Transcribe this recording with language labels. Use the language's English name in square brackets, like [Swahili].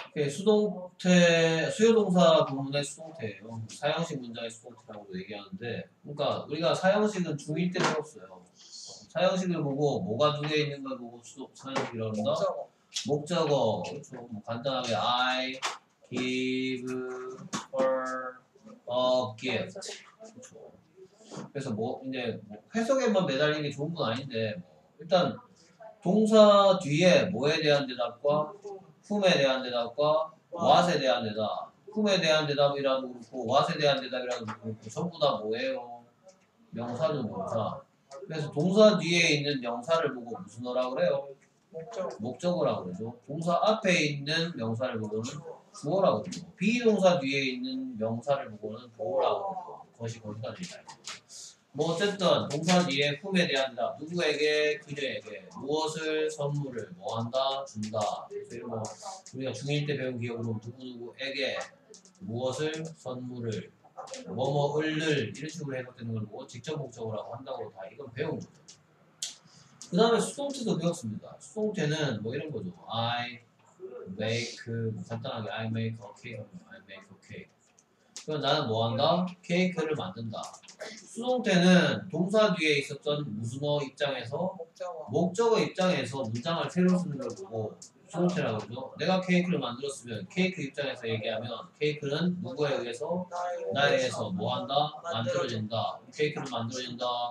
[Korean] 수동태, 수요동사 부문의 수동태예요. 사형식 문장의 수동태라고도 얘기하는데, 그러니까 우리가 사형식은 중1 때 배웠어요. 사형식을 보고 뭐가 두 개 있는 걸 보고 사형식이라고 한다? 목적어. 그렇죠. 뭐 간단하게 [English] I give her a gift. [Korean] 그렇죠. 그래서 뭐 이제 해석에만 매달리는 게 좋은 건 아닌데, 일단 동사 뒤에 뭐에 대한 대답과 whom에 대한 대답과 what에 대한 대답, whom에 대한 대답이라도 그렇고 what에 대한 대답이라도 그렇고 전부 다 뭐예요? 명사죠, 명사. 그래서 동사 뒤에 있는 명사를 보고 무슨 어라 그래요? 목적어라고 그러죠. 동사 앞에 있는 명사를 보고는 주어라고 그러죠. 비동사 뒤에 있는 명사를 보고는 보어라고 그러죠. 것이 거기까지. 뭐 어쨌든 동사 뒤에 whom에 대한 대답, 누구에게, 그녀에게 무엇을 선물을 뭐 한다, 준다. 그래서 뭐 우리가 중1 때 배운 기억으로 누구누구에게 무엇을 선물을 뭐뭐을를 이런 식으로 해석되는 걸 보고 직접 목적어라고 한다고 다 이건 배운 거죠. 그 다음에 수동태도 배웠습니다. 수동태는 뭐 이런 거죠. [English] I make, [Korean] 간단하게 [English] I make a cake, I make a cake. [Korean] 그럼 나는 뭐 한다? 케이크를 만든다. 수동태는 동사 뒤에 있었던 무슨어 입장에서 목적어 입장에서 문장을 새로 쓰는 걸 보고 수동태라고 그러죠. 내가 케이크를 만들었으면 케이크 입장에서 얘기하면 케이크는 누구에 의해서? 나에 의해서 뭐 한다? 만들어진다. 케이크를 만들어진다.